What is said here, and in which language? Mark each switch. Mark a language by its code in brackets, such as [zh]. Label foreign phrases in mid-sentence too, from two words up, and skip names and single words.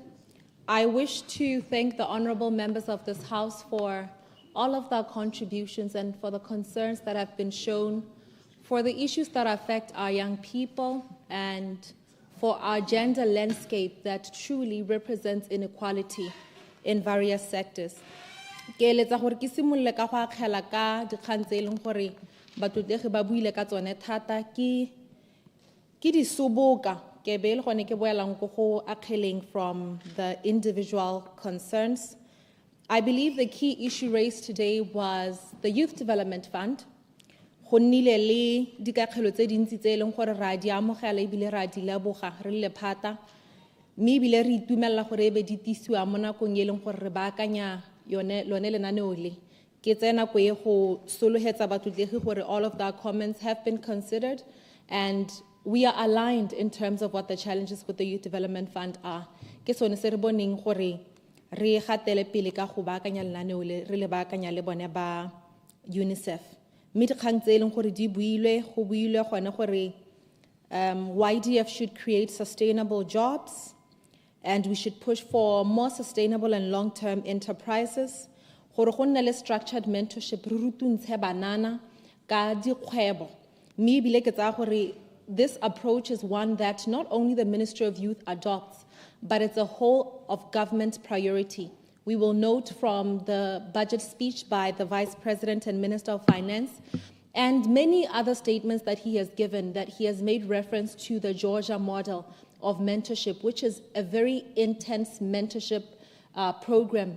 [en] I wish to thank the honourable members of this House for all of their contributions and for the concerns that have been shown for the issues that affect our young people and for our gender landscape that truly represents inequality in various sectors. [tn] Ke eletsa gore ke simolle ka go akgela ka dikgang tse e leng gore batlotlegi ba buile ka tsone thata ke di soboka ke be le gone ke boelang go go akgeleng [en] from the individual concerns. I believe the key issue raised today was the Youth Development Fund. [tn] Go nnile le dikakgelo tse dintsi tse e leng gore ra di amogela ebile ra di leboga re le lephata mme ebile re itumelela gore e be di tisiwa mo nakong e leng gore re baakanya lone lenaneo le ke tsena ko e go solohetsa batlotlegi gore [en] all of their comments have been considered and we are aligned in terms of what the challenges with the Youth Development Fund are. [tn] Ke sone se re boneng gore re gatele pele ka go baakanya lenaneo le re le baakanya le bone ba UNICEF. Mme dikgang tse e leng gore di builwe, go builwe gone gore [en] YDF should create sustainable jobs, and we should push for more sustainable and long-term enterprises. [tn] Gore go nne le [en] structured mentorship, [tn] re rutuntshe banana ka dikgwebo. Mme ebile ke tsaya gore [en] this approach is one that not only the Ministry of Youth adopts, but it's a whole of government priority. We will note from the budget speech by the Vice President and Minister of Finance and many other statements that he has given that he has made reference to the Georgia model of mentorship, which is a very intense mentorship program.